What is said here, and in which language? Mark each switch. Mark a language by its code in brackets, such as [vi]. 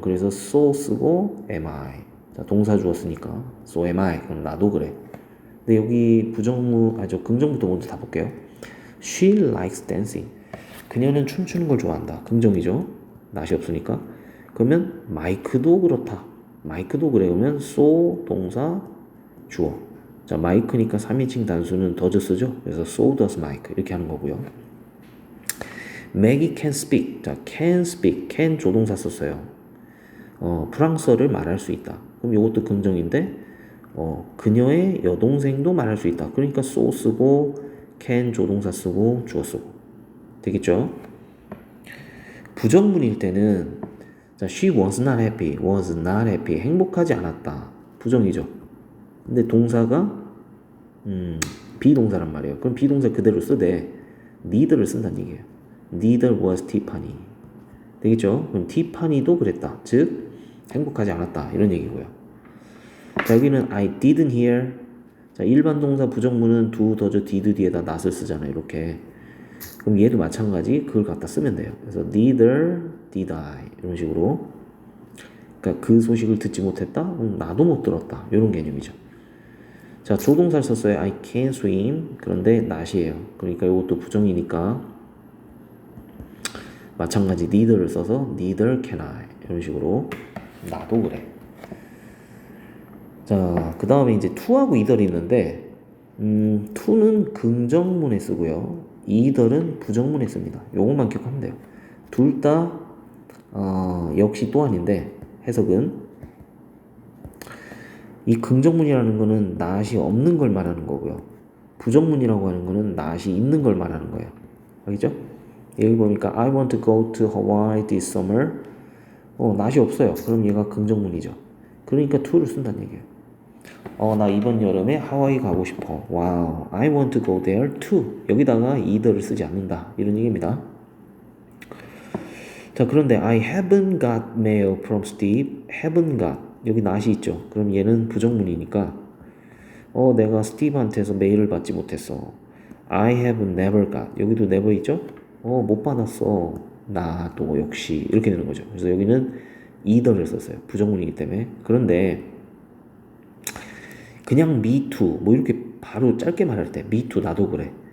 [ko] 그래서 so 쓰고 am I. 자, 동사 주었으니까 so am I. 그럼 나도 그래. 근데 여기 긍정부터 먼저 다 볼게요. [en] She likes dancing. [ko] 그녀는 춤추는 걸 좋아한다. 긍정이죠. 낯이 없으니까. 그러면 마이크도 그렇다. 마이크도 그래. 그러면 so 동사 주어. 자, 마이크니까 3인칭 단수는 does 쓰죠. 그래서 so does Mike 이렇게 하는 거고요. [en] Maggie can speak. 자, can speak. can [ko] 조동사 썼어요. 프랑스어를 말할 수 있다. 그럼 이것도 긍정인데 그녀의 여동생도 말할 수 있다. 그러니까 so 쓰고 can 조동사 쓰고 주어 쓰고 되겠죠? 부정문일 때는 자, [en] she was not happy, was not happy. [ko] 행복하지 않았다. 부정이죠. 근데 동사가 비동사란 말이에요. 그럼 비동사 그대로 쓰되 neither를 쓴다는 얘기예요. [en] Neither was Tiffany. [ko] 되겠죠? 그럼 Tiffany도 그랬다. 즉 행복하지 않았다. 이런 얘기고요. 자, 여기는 [en] I didn't hear. [ko] 자, 일반 동사 부정문은 do, does, did 뒤에다 not을 쓰잖아요. 이렇게. 그럼 얘도 마찬가지 그걸 갖다 쓰면 돼요. 그래서 [en] neither did I [ko] 이런 식으로. 그러니까 그 소식을 듣지 못했다? 나도 못 들었다. 이런 개념이죠. 자, 조동사를 썼어요. [en] I can swim. [ko] 그런데 [en] not이에요. [ko] 그러니까 이것도 부정이니까 마찬가지 neither를 써서 [en] neither can I [ko] 이런 식으로 나도 그래. 자, 그 다음에 이제 to하고 either이 있는데 to는 긍정문에 쓰고요. either은 부정문에 씁니다. 요것만 기억하면 돼요. 둘 다 역시 또한인데 해석은 이 긍정문이라는 거는 not이 없는 걸 말하는 거고요. 부정문이라고 하는 거는 not이 있는 걸 말하는 거예요. 알겠죠? 여기 보니까 [en] I want to go to Hawaii this summer. [ko] not이 없어요. 그럼 얘가 긍정문이죠. 그러니까 to를 쓴다는 얘기예요. 나 이번 여름에 하와이 가고 싶어. [en] 와우. I want to go there too. [ko] 여기다가 either를 쓰지 않는다. 이런 얘기입니다. 자, 그런데 [en] I haven't got mail from Steve. [ko] haven't got. 여기 not이 있죠. 그럼 얘는 부정문이니까 내가 스티브한테서 메일을 받지 못했어. [en] I have never got. [ko] 여기도 [en] never [ko] 있죠? 못 받았어. 나도 역시 이렇게 되는 거죠. 그래서 여기는 either를 썼어요. 부정문이기 때문에. 그런데 그냥 [en] me too [ko] 뭐 이렇게 바로 짧게 말할 때 me too 나도 그래.